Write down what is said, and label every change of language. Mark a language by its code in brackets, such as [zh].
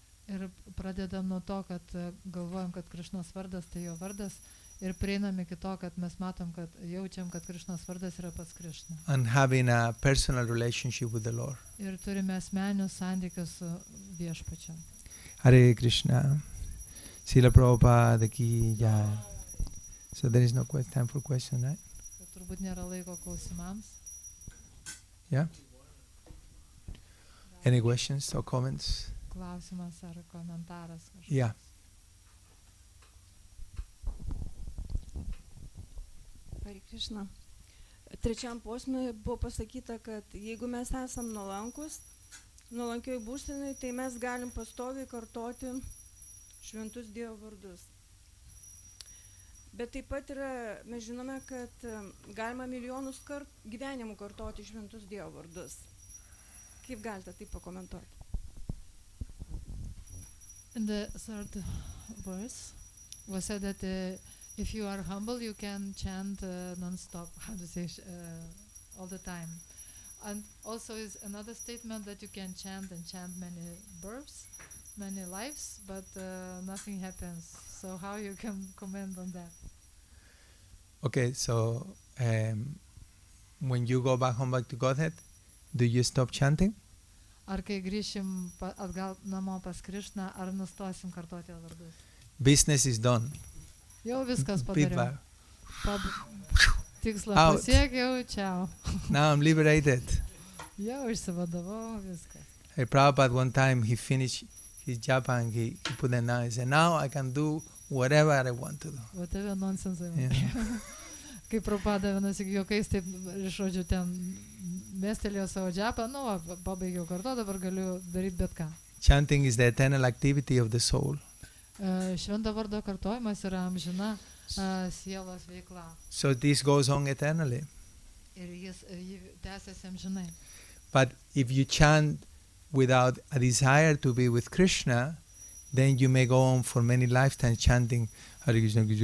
[lt] Ir pradedam nuo to, kad galvojam, kad Krišnos vardas tai jo vardas, ir prieinam iki to, kad mes matom, kad jaučiam, kad Krišnos vardas yra pats Krišna. [en] And having a personal relationship with the Lord. [lt] Ir turime asmeninius santykius su viešpačiu. [en] Hare Krishna. Srila Prabhupada ki jai. So there is no time for question, right? [lt] Kad turbūt nėra laiko klausimams. [en] Yeah? Any questions or comments? [lt] Klausimas ar komentaras kažkoks. [en] Yeah. Hare Krishna. [lt] Trečiam posmui buvo pasakyta, kad jeigu mes esam nuolankus, nuolankioj būsenai, tai mes galim pastoviai kartoti šventus Dievo vardus. Bet taip pat yra, mes žinome, kad galima milijonus gyvenimų kartoti šventus Dievo vardus. Kaip galite tai pakomentuoti? [en] In the third verse was said that If you are humble, you can chant non-stop, how to say, all the time. And also is another statement that you can chant and chant many births, many lives, but nothing happens. So how you can comment on that? Okay, so when you go back home, back to Godhead, do you stop chanting? [lt] Ar kai grįšim atgal namo pas Krišną, ar nustosim kartoti jo vardus? [en] Business is done. [lt] Jau viskas [en] Big [lt] padariau. [en] bang. [lt] Tikslą [en] Out. [lt] pasiekiau, čiau. [en] Now I'm liberated. [lt] Jau išsivadavau, viskas. [en] Hey, Prabhupada, one time he finished his japa and he put it down. He said, now I can do whatever I want to do. Whatever nonsense. Yeah. [lt] Kai Prabhupada vienas juokais, taip, žodžiu, ten mestelėjo savo džepą, pabaigiau kartu, dabar galiu daryti bet ką. [en] Chanting is the eternal activity of the soul. [lt] Švento vardo kartojimas yra amžina sielos veikla. [en] So this goes on eternally. [lt] Ir jį tęsiasi amžinai. [en] But if you chant without a desire to be with Krishna, then you may go on for many lifetimes chanting Hare Krishna.